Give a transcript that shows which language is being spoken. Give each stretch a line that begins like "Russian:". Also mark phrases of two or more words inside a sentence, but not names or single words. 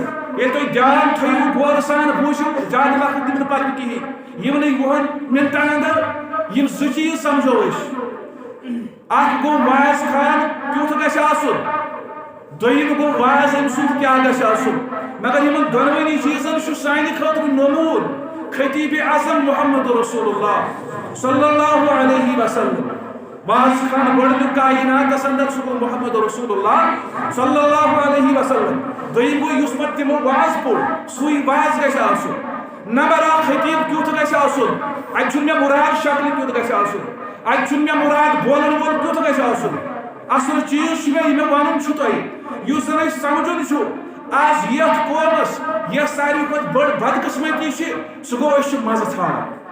Kashmiri: ییٚلہِ تُہۍ دیان تھٲیِو غورٕ سان بوٗزِو زیادٕ وقت دِمہٕ نہٕ پتہٕ کِہیٖنۍ یِمنٕے 20 منٹن اندر یِم 2 چیٖز سمجھو أسۍ اکھ گوٚو واز خان کیُتھ گژھِ آسُن دوٚیِم گوٚو واز أمۍ سُنٛد کیٛاہ گژھِ آسُن مگر یِمن دۄنوٕنی چیٖزن چھُ سانہِ خٲطرٕ نموٗن خطیب اعظم محمد رسول اللہ
Arabic: صلی اللہ علیہ وسلم
Kashmiri: واز خان گۄڈنیُک کائناتس اندر سُہ گوٚو محمد رسول اللہ
Arabic: صلی اللہ علیہ وسلم
Kashmiri: دوٚیِم گوٚو یُس پتہٕ تِمو واز پوٚر سُے واز گژھِ آسُن نمبر 1 خطیب کیُتھ گژھِ آسُن اتہِ چھُنہٕ مےٚ مُراد شکلہِ کیُتھ گژھِ آسُن اتہِ چھُنہٕ مےٚ مُراد بولن وول کیُتھ گژھِ آسُن اصل چیٖز چھُ مےٚ یہِ مےٚ ونُن چھُ تۄہہِ یُس زن أسۍ سمجھُن چھُ آز یتھ قومس یۄس ساروی کھۄتہٕ بٔڑ بدقسمتی چھِ سُہ گوٚو أسۍ چھِ مزٕ ژھانڈان